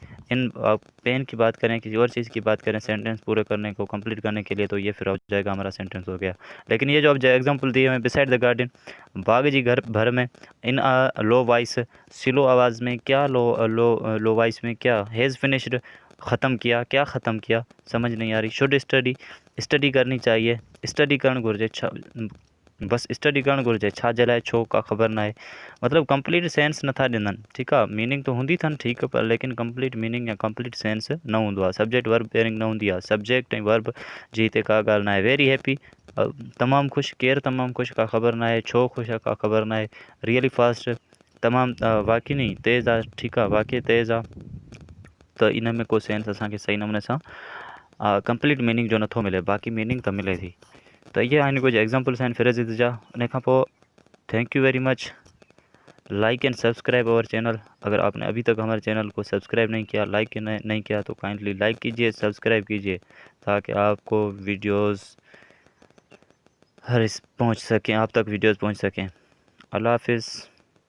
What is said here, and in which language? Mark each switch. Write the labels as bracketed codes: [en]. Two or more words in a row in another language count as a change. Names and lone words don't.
[ur] ان پین کی بات کریں، کسی اور چیز کی بات کریں سینٹینس پورے کرنے کو، کمپلیٹ کرنے کے لیے، تو یہ پھر ہو جائے گا ہمارا سینٹینس ہو گیا. لیکن یہ جو اب ایگزامپل دیے ہیں, [en] beside the garden, [sd] बाग जी घर भर में। [en] in a low voice, slow [ur] آواز میں. کیا [en] low voice [ur] میں؟ کیا? [en] has finished, [ur] ختم کیا. کیا ختم کیا؟ سمجھ نہیں آ رہی. [en] should study, [ur] سٹڈی کرنی چاہیے. [sd] स्टडी करण घुर्जे, छा बस स्टडी करण घुर्जे, छा जे लाइ, छो, का ख़बर ना आहे। मतलब [en] complete sense [sd] नथा ॾियनि, ठीकु आहे। मीनिंग तो हूंदी अथनि, ठीकु, पर लेकिन [en] complete meaning [sd] या [en] complete sense [sd] न हूंदो आहे। [en] subject verb pairing [sd] न हूंदी आहे। सब्जेक्ट ऐं वर्ब जी हिते का ॻाल्हि न आहे। [en] very happy, [sd] तमामु ख़ुशि। केरु तमामु ख़ुशि? का ख़बर ना आहे। छो ख़ुशि आहे? का ख़बर ना आहे। [en] really fast, [sd] तमामु वाक़ई नहीं तेज़ आहे, ठीकु आहे, वाक़ई तेज़ आहे। त इन में को सेंस असांखे सही नमूने सां कंप्लीट मीनिंग जो नथो मिले, बाक़ी मीनिंग त मिले थी। त इहे आहिनि कुझु एग्जाम्पल्स आहिनि फ्रेज़िस जा। उन खां पोइ [en] thank you very much, like and subscribe our channel. [ur] اگر آپ نے ابھی تک ہمارے چینل کو سبسکرائب نہیں کیا، لائک نہیں کیا تو [en] kindly like [ur] کیجیے، سبسکرائب کیجیے، تاکہ آپ کو ویڈیوز ہر اس پہنچ سکیں، آپ تک ویڈیوز پہنچ سکیں. اللہ حافظ.